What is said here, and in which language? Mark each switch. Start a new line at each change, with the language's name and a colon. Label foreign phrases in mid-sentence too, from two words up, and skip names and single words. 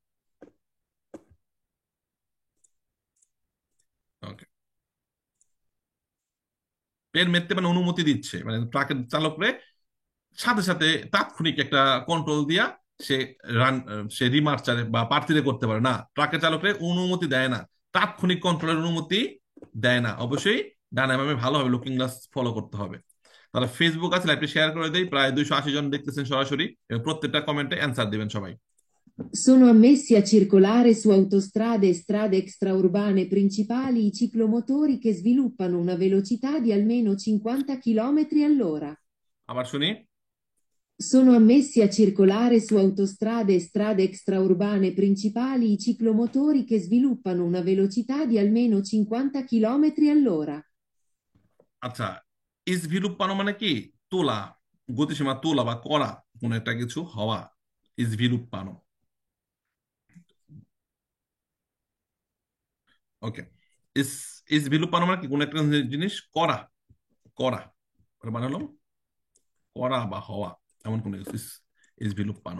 Bangla: ওকে, পেরমেতে মানে অনুমতি দিচ্ছে, মানে ট্রাকের চালকরে সাথে সাথে তাৎক্ষণিক একটা কন্ট্রোল দিয়া সে রান, সে রিমার্চারে বা প্রার্থীরে করতে পারে না। ট্রাকের চালকরে অনুমতি দেয় না, তাৎক্ষণিক কন্ট্রোলের অনুমতি দেয় না। অবশ্যই ডানে বামে ভালোভাবে
English: looking glass
Bangla: ফলো করতে হবে। তাহলে ফেসবুক আছে, লাইভটি শেয়ার করে দেই, প্রায় 280 জন দেখতেছেন সরাসরি, এবং প্রত্যেকটা কমেন্টে অ্যান্সার দিবেন সবাই।
Italian: Sono ammessi a circolare su autostrade e strade extraurbane principali i ciclomotori che sviluppano una velocità di almeno 50 km all'ora.
Bangla: আবার শুনি।
Italian: Sono ammessi a circolare su autostrade e strade extraurbane principali i ciclomotori che sviluppano una velocità di almeno 50 km all'ora.
Bangla: আচ্ছা, ইস ভিলুপ্পানো মানে কি, তোলা, গতিসীমা তোলা বা করা কোন একটা কিছু হওয়া, ইস ভিলুপ্পানো। ওকে, ইস ইস ভিলুপ্পানো মানে কি, কোন একটা জিনিস করা, করা মানে হলো করা বা হওয়া, এমন কোন কিছু ইস ইস ভিলুপ্পানো।